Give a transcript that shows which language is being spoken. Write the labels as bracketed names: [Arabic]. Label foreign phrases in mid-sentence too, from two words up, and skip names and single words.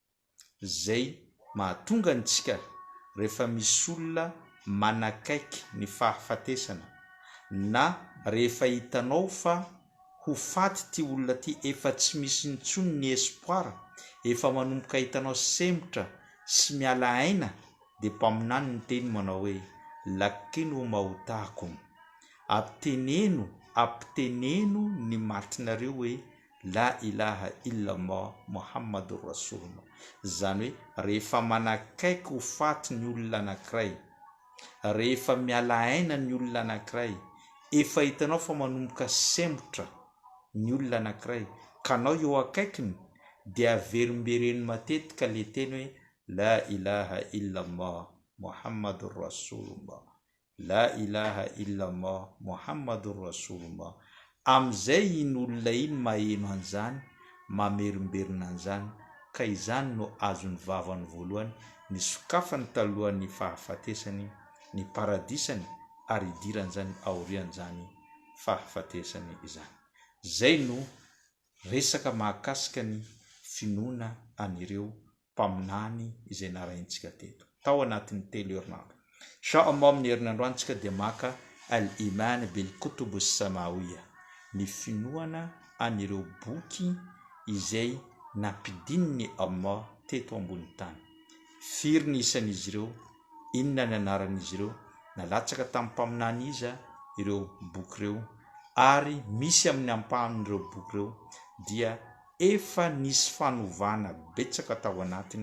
[Malagasy] zay mahatonga antsika rehefa misy olona manakaiky ny fahafatesana na rehefa hitanao fa ho faty ty olona ty efa tsy misy intsony ny espoir efa manomboka hitanao sembotra sy miala aina dia mpaminany ny teny manao hoe [Arabic] لقنوا موتاكم [Malagasy] apiteneno ny matinareo hoe [Arabic] لا إله إلا الله محمد رسول الله [Malagasy] zany hoe rehefa manakaiky ho faty ny olona anankiray rehefa miala aina ny olona anankiray efa hitanao fa manomboka sembotra ny olona anankiray ka anao eo akaikiny dia averimbereny matetika le teny hoe [Arabic] لا إله إلا الله محمد رسول الله, لا إله إلا الله محمد رسول الله. [Malagasy] Am'izay iny olona iny maheno an'izany, mamerimberina an'izany, ka izany no azony vavany voalohany, ny sokafany talohan'ny fahafatesany, ny paradisany, ary idiran'izany aorian'izany fahafatesany izany. Zay no resaka mahakasika ny finoana anireo mpaminany izay naraintsika teto tao anatin'ny telo herinandro. Inshallah amin'ny herinandroantsika dia maka [Arabic] الإيمان بالكتب السماوية, [Malagasy] ny finoana anireo boky izay nampidininy Allah teto ambony tany. Firy ny isan'izy ireo, inona ny anaran'izy ireo, nalatsaka tamin'ny mpaminany iza ireo boky ireo, ary misy amin'ny ampahan'ireo boky ireo dia efa nisy fanovana betsaka tao anatiny.